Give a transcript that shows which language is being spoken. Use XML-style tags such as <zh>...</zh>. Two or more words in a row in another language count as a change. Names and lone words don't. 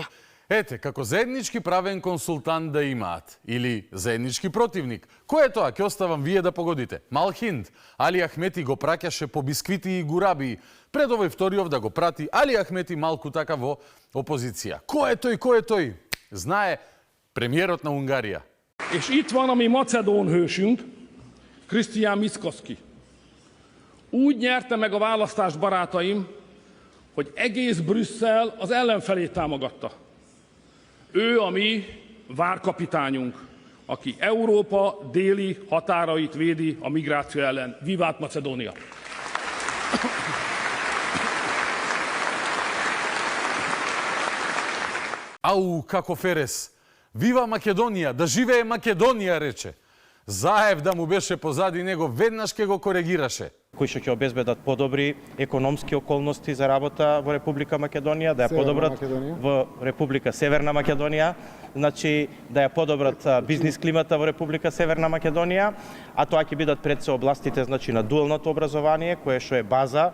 <mk>Ете, како заеднички правен консултант да имаат, или заеднички противник. Кој е тоа? Ќе оставам вие да погодите. Малхинд, Али Ахмети го праќаше по бисквити и гурабии. Пред овој вториов да го прати Али Ахмети малку така во опозиција. Кој е тој? Кој е тој? Знае премиерот на Унгарија.</mk> <hu>És itt van a mi macedón hősünk, Krisztián Mickoszki. Úgy nyerte meg a választást, barátaim, hogy egész Brüsszel az ellenfelét támogatta. Ő a mi várkapitányunk, aki Európa déli határait védi a migráció ellen. Vivát Macedónia!</hu> <mk>Ау, како Ферес! Вива Македонија! Да живее Македонија, рече. Заев да му беше позади него, веднаш ке го коригираше. Кои што ќе обезбедат подобри економски околности за работа во Република Македонија, да ја подобрат во Република Северна Македонија, значи да ја подобрат бизнис климата во Република Северна Македонија, а тоа ќе бидат пред се областите, значи на дуалното образование, кое што е база.</mk>